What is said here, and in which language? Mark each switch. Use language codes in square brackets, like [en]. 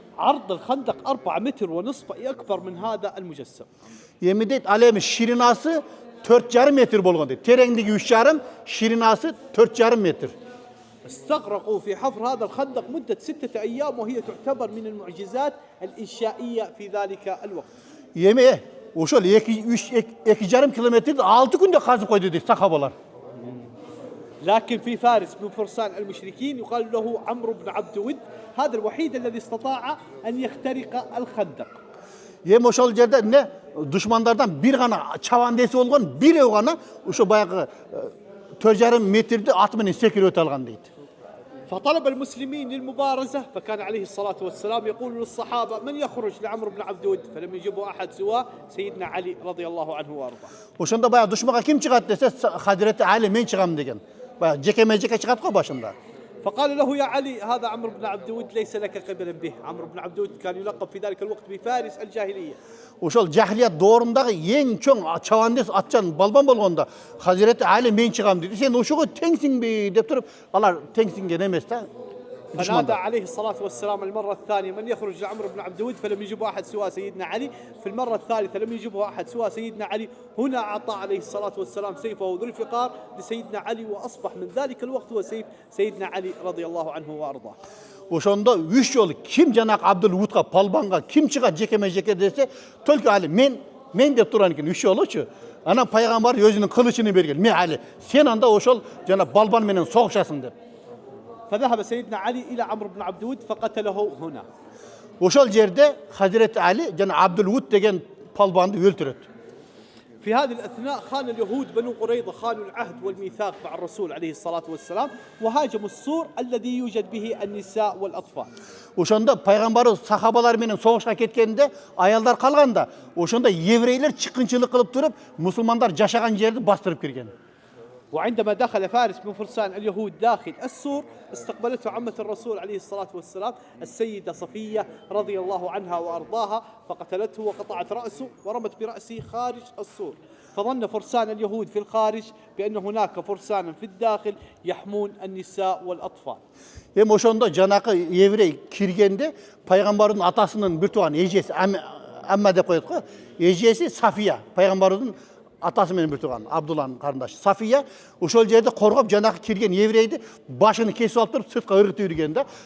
[ar] عرض الخندق 4 متر ونصف، أي أكبر من هذا المجسم. [ky] Эми дейт, ал эми ширинасы 4,5 метр болгон дейт. Тереңдиги 3,5, ширинасы 4,5 метр. [ar] استغرقوا في حفر هذا الخندق مدة 6 أيام، وهي تعتبر من المعجزات الإنشائية في ذلك الوقت. [ky] Эми ошол 2,5 километрди 6 күндө казып койду дейт сахабалар. [ar] لكن في فارس من فرسان المشركين يقال له عمرو بن عبد ود، هذا الوحيد الذي استطاع أن يخترق الخندق. [ky] Эми ошол жерде эмне душмандардан бир гана чабандеси болгон, бирөө гана ошо баягы 4,5 метрди аты менен секирип өтө алган дейт. [ar] فطلب المسلمين للمبارزة، فكان عليه الصلاة والسلام يقول للصحابة من يخرج لعمرو بن عبد ود، فلم يجبه أحد سواه سيدنا علي رضي الله عنه وأرضاه. [ky] Ошондо баягы душманга ким чыгат десе, Хазирети Али мен чыгам деген. Баягы жеке чыгат го башында. [ar] فقال له يا علي هذا عمرو بن عبد ود ليس لك قبلا به. عمرو بن عبد ود كان يلقب في ذلك الوقت بفارس الجاهلية. [ky] Ошол жахилият доорундагы эң чоң чабандес атчан балбан болгондо Хазирети Али мен чыгам деди. Сен ошого теңсиңби деп туруп, алар теңсинген эмес да. [ar] فنادى عليه الصلاة والسلام المرة الثانية من يخرج لعمرو بن عبد ود، فلم يجبه أحد سوى سيدنا علي. في المرة الثالثة لم يجبه أحد سوى سيدنا علي. هنا أعطى عليه الصلاة والسلام سيفه ذو الفقار لسيدنا علي، وأصبح من ذلك الوقت هو سيف سيدنا علي رضي الله عنه وأرضاه. [ky] Ошондо 3 жолу ким жанак Абдул-Вудга, палбанга ким чыгат жеке десе, только Али мен деп турган экен 3 жолучу. Анан пайгамбар өзүнүн кылычын берген. Мен Али, сен анда ошол жана балбан менен согушасың деп. [ar] فذهب سيدنا علي إلى عمرو بن عبد ود فقتله هنا. [ky] Ошол жерде Хазирети Али жана Абдул-Вуд деген палбанды өлтүрөт. [ar] في هذه الأثناء خان اليهود بنو قريظة خانوا العهد والميثاق مع الرسول عليه الصلاة والسلام، وهاجموا السور الذي يوجد به النساء والأطفال. [ky] Ошондо пайгамбарыбыз сахабалар менен согушка кеткенде аялдар калганда, ошондо еврейлер чыккынчылык кылып туруп, мусулмандар жашаган жерди бастырып кирген. [ar] وعندما دخل فارس من فرسان اليهود داخل السور استقبلته عمة الرسول عليه الصلاة والسلام السيدة صفية رضي الله عنها وأرضاها، فقتلته وقطعت رأسه ورمت برأسه خارج السور. فظن فرسان اليهود في الخارج بأن هناك فرسانا في الداخل يحمون النساء والأطفال. [ky] Эми ошондо жанакы еврей киргенде пайгамбардын атасынын бир тууган эжеси Амма деп коет го. Эжеси Сафия, пайгамбардын атасы менен бир тууган Абдулланын карындашы Сафия ошол жерде коргоп жанакы кирген еврейди башын кесип алып туруп сыртка ыргытып жүргөн да.